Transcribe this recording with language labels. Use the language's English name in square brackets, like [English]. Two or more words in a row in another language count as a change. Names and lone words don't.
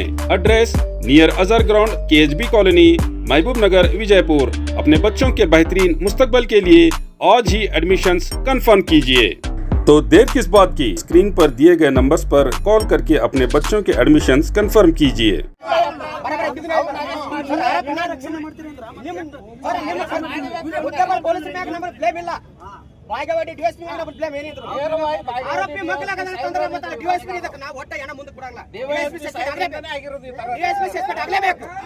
[English] address near [Hindi] अजहर ग्राउंड, केएचबी कॉलोनी, महबूब नगर, विजयपुर। अपने बच्चों के बेहतरीन मुस्तकबल के लिए आज ही एडमिशन्स कंफर्म कीजिए। तो देर किस बात की, स्क्रीन पर दिए गए नंबर्स पर कॉल करके अपने बच्चों के एडमिशन्स कंफर्म कीजिए। [Kannada] ಬಾಗೇವಾಡಿ ಡಿವೈಎಸ್ಪಿ ಬ್ಲೇಮ್ ಏನಿದ್ರು ಆರೋಪಿ ಮಕ್ಕಳಾಗಲ್ಲ ತೊಂದರೆ ಮತ್ತೆ ಡಿವೈಎಸ್ಪಿ ಇದಕ್ಕೆ ನಾವು ಒಟ್ಟ ಏನ ಮುಂದೆ ಕೊಡಲ್ಲ. ಡಿವೈಎಸ್ಪಿ ಸಸ್ಪೆಂಡ್ ಆಗಲೇಬೇಕು.